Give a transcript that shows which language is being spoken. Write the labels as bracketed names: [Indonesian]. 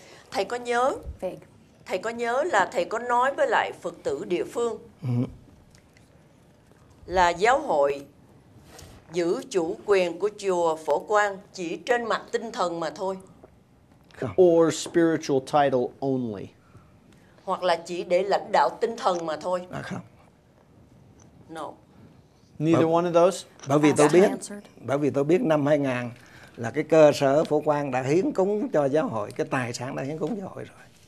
[Vietnamese] Thầy có nhớ, thầy có nhớ là thầy có nói với lại Phật tử địa phương là giáo hội giữ chủ quyền của chùa Phổ Quang chỉ trên mặt tinh thần mà thôi. [English] Or spiritual title only? [Vietnamese] Hoặc là chỉ để lãnh đạo tinh thần mà thôi. Không. [English] No. Neither one of those? [Vietnamese] Bởi vì tôi biết năm 2000 là cái cơ sở Phổ Quang đã hiến cúng cho giáo hội, cái tài sản đã hiến cúng giáo hội rồi.